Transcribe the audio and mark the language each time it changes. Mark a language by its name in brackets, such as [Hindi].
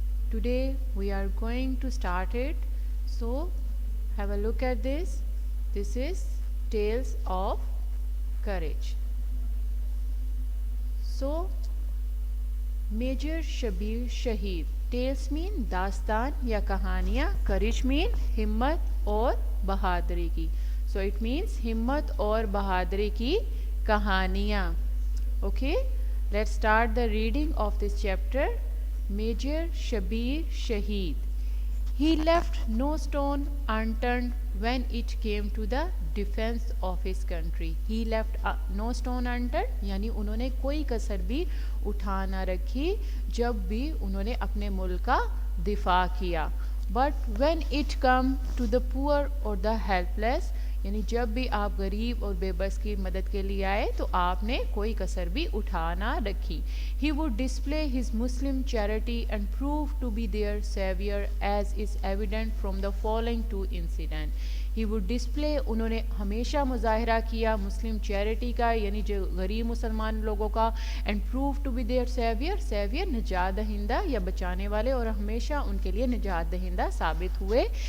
[English] Today we are going to start it. So have a look at this. This is Tales of Courage. So Major Shabir Shaheed. Tales mean [Hindi] दास्तान या कहानियाँ. [English] Courage mean [Hindi] हिम्मत और बहादुरी की. [English] So it means [Hindi] हिम्मत और बहादुरी की कहानियाँ. [English] Okay, let's start the reading of this chapter. Major Shabir Shaheed. He left no stone unturned when it came to the defense of his country. He left no stone unturned [Hindi] यानी उन्होंने कोई कसर भी उठा ना रखी जब भी उन्होंने अपने मुल्क का दिफा किया. [English] But when it come to the poor or the helpless [Hindi] यानी जब भी आप गरीब और बेबस की मदद के लिए आए तो आपने कोई कसर भी उठा ना रखी. [English] He would display his Muslim charity and prove to be their savior as is evident from the following two incidents. He would display [Hindi] उन्होंने हमेशा मुजाहरा किया मुस्लिम चैरिटी का यानी जो गरीब मुसलमान लोगों का [English] and prove to be their savior. [Hindi] savior निजात दहिंदा या बचाने वाले और हमेशा उनके लिए निजात दहिंदा साबित हुए.